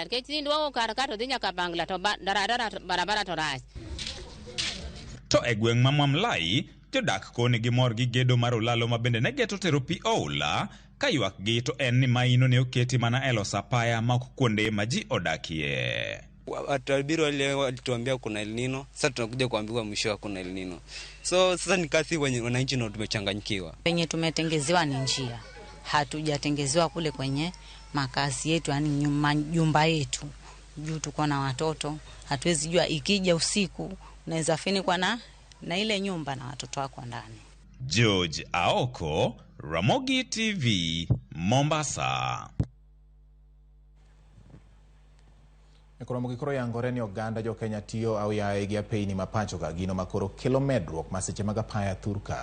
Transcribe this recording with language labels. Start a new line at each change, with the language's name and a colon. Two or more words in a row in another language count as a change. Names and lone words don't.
Luo (Kenya and Tanzania): Kech tindwo kar kato dhi nyaka Bangla to barabara to rach. To e gweng' ma Mwamlai jodak kone gi mor gi gedo mar olalo ma bende ne geto tero pi oula ka ywak gi to en ni maino ne oketi mana e loso apaya ma kuonde ma ji odakie.
Swahili: Watabiri leo walituambia kuna El Nino, sasa tunakuja kuambiwa mwisho kuna El Nino. So sasa ni kasi wenye wananchi ndio tumechanganyikiwa. Penye tumetengezewa ni njia. Hatujatengezewa kule kwenye makazi yetu, yani nyumba yetu. Juu tuko na watoto, hatuwezi jua ikija usiku unaweza finikwa na ile nyumba na watoto wako ndani. George Aoko, Ramogi TV, Mombasa.
Luo (Kenya and Tanzania): Ramogi koro yangore ni oganda jo Kenya tiyo au yae gi apeyni mapacho ka gino makoro kelo medruok masiche mag apaya thurka.